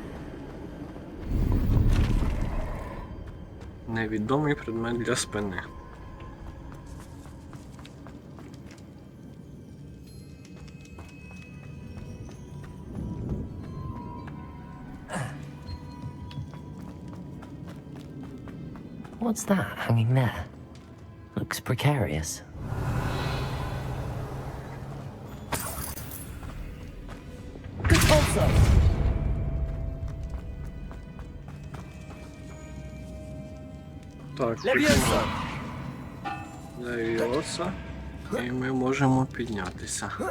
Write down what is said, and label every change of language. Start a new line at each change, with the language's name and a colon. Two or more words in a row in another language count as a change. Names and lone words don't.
Ukrainian: Невідомий предмет для спини.
English: What's that hanging there? Looks precarious.
Ukrainian: Depulsо! Так, піднімаємо. Левіоса. І ми можемо піднятися.